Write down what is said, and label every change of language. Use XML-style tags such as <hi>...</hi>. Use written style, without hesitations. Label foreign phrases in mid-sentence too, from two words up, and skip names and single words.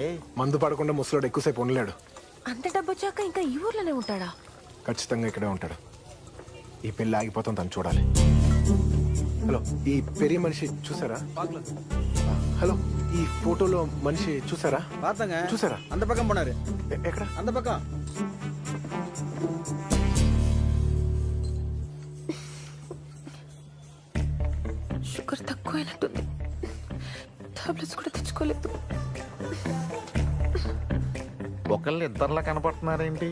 <te>మందు పడకుండా ముసలోడు ఎక్కువసేపు ఉండలేడు. అంత డబ్బు వచ్చాక ఇంకా ఈ ఊర్లోనే ఉంటాడా? ఖచ్చితంగా ఇక్కడే ఉంటాడు. ఈ పెళ్లి ఆగిపోతాం, తను చూడాలి. హలో, ఈ పెరియ మనిషి చూసారా? హలో, ఈ ఫోటోలో మనిషి చూసారా? చూసారా?</te> <ta>அந்த பக்கம் போனாரு.</ta> <te>ఎక్కడ?</te> <ta>அந்த பக்கம்.</ta> <te>షుగర్ తక్కువైనట్టుంది, టాబ్లెట్స్ కూడా తెచ్చుకోలేదు. ఒకళ్ళు ఇద్దరులా కనపడుతున్నారేంటి?</te>